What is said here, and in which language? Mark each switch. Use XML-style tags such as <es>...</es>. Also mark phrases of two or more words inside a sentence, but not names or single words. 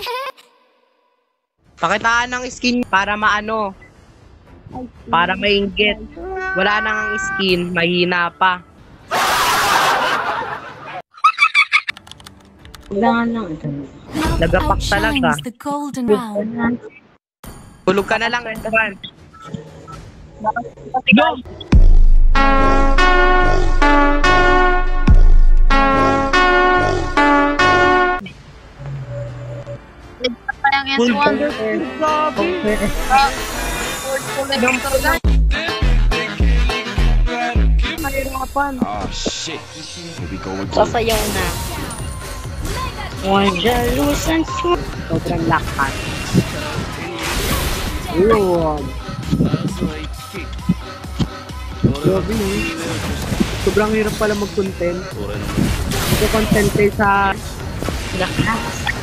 <tl>Pakitaan ng skin para maano. Para mainggit. Wala nang skin, mahina pa. Kailangan lang ito. Nagapak talaga. Tulog ka na lang, Edvan. Go! Yang S1.</tl> <en>Oh, shit. Here we go again.</en> <tl>Sasayaw na. Wajalusan siya. Sobrang lakas. Lord. Grabe, sobrang hirap pala mag-content. Content kayo sa lakas.</tl>